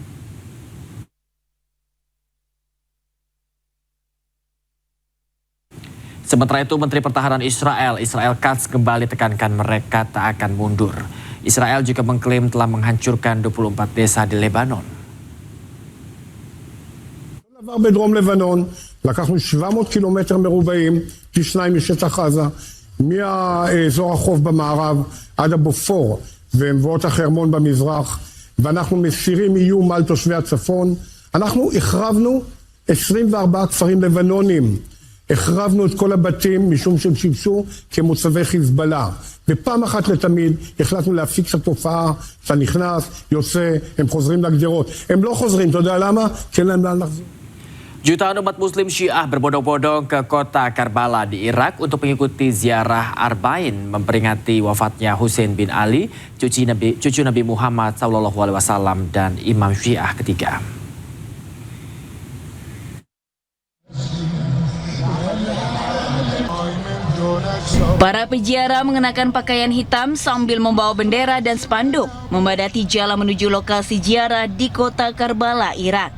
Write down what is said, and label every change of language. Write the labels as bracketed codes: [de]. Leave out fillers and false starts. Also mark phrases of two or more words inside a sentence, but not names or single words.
[id] Sementara itu, Menteri Pertahanan Israel Katz kembali tekankan mereka tak akan mundur. Israel juga mengklaim telah menghancurkan 24 desa di Lebanon. [he] בדרום לבנון, לקחנו 700 קילומטר מרובעים, פי 2 משטח עזה, מאזור החוף במערב עד הבופור ומבואות החרמון במזרח, ואנחנו מסירים איום על תושבי הצפון. אנחנו החרבנו 24 כפרים לבנונים, החרבנו את כל הבתים משום שהם שימשו כמוצבי חיזבאללה, ופעם אחת לתמיד החלטנו להפסיק את התופעה. אתה נכנס, יוצא, הם חוזרים לגדרות, הם לא חוזרים, אתה יודע למה? כי אין להם לאן לחזור. [id] Jutaan umat muslim Syiah berbondong-bondong ke kota Karbala di Irak untuk mengikuti ziarah Arba'in memperingati wafatnya Hussein bin Ali, cucu Nabi Muhammad SAW dan Imam Syiah ketiga. Para peziarah mengenakan pakaian hitam sambil membawa bendera dan spanduk memadati jalan menuju lokasi ziarah di kota Karbala, Irak.